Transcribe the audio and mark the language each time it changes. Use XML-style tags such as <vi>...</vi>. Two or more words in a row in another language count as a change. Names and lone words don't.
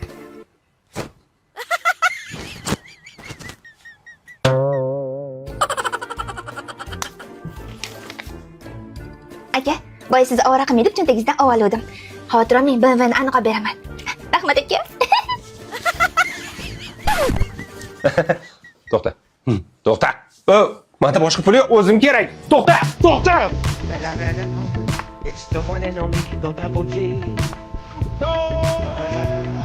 <uz>Aka, boya sizni ovraqimni deb cho'ntagingizdan oldim. Xavotir olmang, BMWni aniq olib beraman. Rahmat aka. To'xta. To'xta. Menda boshqa pul yo'q, o'zim kerak. To'xta, to'xta.</uz> <en>It's the one and only the Double G.</en>